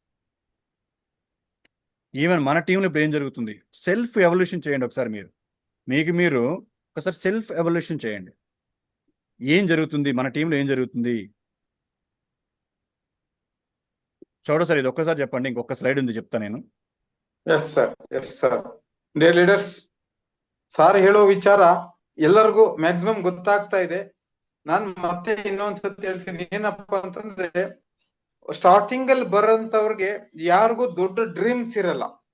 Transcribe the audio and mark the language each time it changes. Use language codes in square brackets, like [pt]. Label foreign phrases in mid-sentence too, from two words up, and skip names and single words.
[te] ఈవెన్ మన టీంలో ఇప్పుడు ఏం జరుగుతుంది? [en] self evaluation [te] చేయండి ఒకసారి. మీరు ఒకసారి [en] self evaluation [te] చేయండి. ఏం జరుగుతుంది మన టీంలో? ఏం జరుగుతుంది చూడ సార్. ఇది ఒక్కసారి చెప్పండి. ఇంకొక స్లైడ్ ఉంది, చెప్తా నేను. [en] yes sir dear leaders, [kn] ಸಾರ್ ಹೇಳೋ ವಿಚಾರ ಎಲ್ಲರಿಗೂ ಮ್ಯಾಕ್ಸಿಮಮ್ ಗೊತ್ತಾಗ್ತಾ ಇದೆ. ನಾನ್ ಮತ್ತೆ ಇನ್ನೊಂದ್ಸತಿ ಹೇಳ್ತೀನಿ, ಏನಪ್ಪಾ ಅಂತಂದ್ರೆ ಸ್ಟಾರ್ಟಿಂಗ್ ಅಲ್ಲಿ ಬರೋಂತವ್ರಿಗೆ ಯಾರಿಗೂ ದೊಡ್ಡ ಡ್ರೀಮ್ಸ್ ಇರಲ್ಲ.